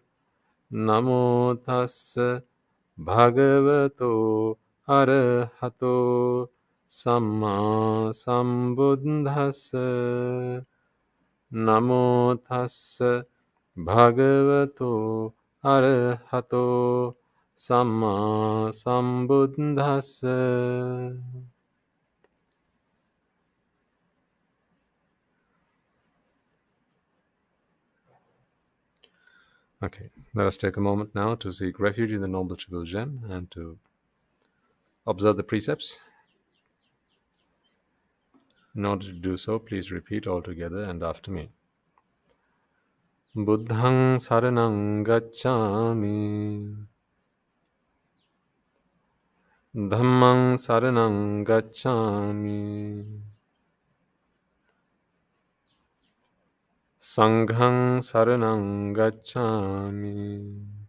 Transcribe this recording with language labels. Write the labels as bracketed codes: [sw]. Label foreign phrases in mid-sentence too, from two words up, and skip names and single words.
[pi] Namo tassa bhagavato arahato samma sambuddhassa. Namo tassa bhagavato arahato samma sambuddhassa. [en] Okay, let us take a moment now to seek refuge in the Noble Triple Gem and to observe the precepts. In order to do so, please repeat all together and after me. [pi] Buddhang saranang gacchami. Dhammang saranang gacchami. Sanghang saranang gacchami.